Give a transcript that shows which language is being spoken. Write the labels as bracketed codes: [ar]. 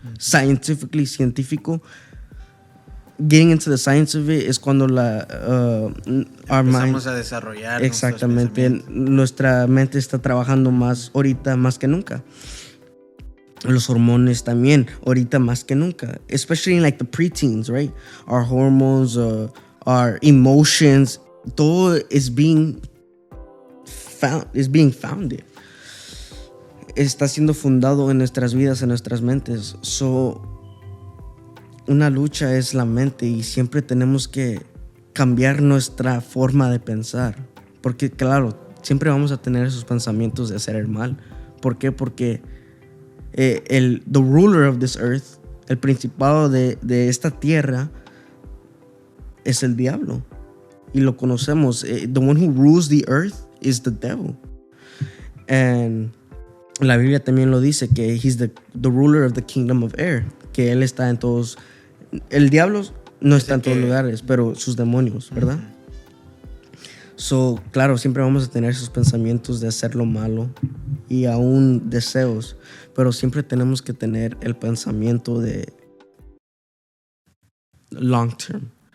[en] Científico. Getting into the science of it [es] es cuando empezamos a desarrollar. Exactamente. Nuestra mente está trabajando más ahorita, más que nunca. Los hormonas también, ahorita más que nunca. [en] Especially in like the preteens, right? Our hormones, our emotions, todo is being founded. [es] Está siendo fundado en nuestras vidas, en nuestras mentes. Una lucha es la mente y siempre tenemos que cambiar nuestra forma de pensar. Porque claro, siempre vamos a tener esos pensamientos de hacer el mal. ¿Por qué? Porque [en] the ruler of this earth, [es] el principado de esta tierra, es el diablo. Y lo conocemos. [en] The one who rules the earth is the devil. And [es] la Biblia también lo dice, que [en] he's the ruler of the kingdom of air. [es] Que él está en todos. El diablo no está en todos lugares, pero sus demonios, ¿verdad? Claro, siempre vamos a tener esos pensamientos de hacer lo malo y aún deseos, pero siempre tenemos que tener el pensamiento de long term,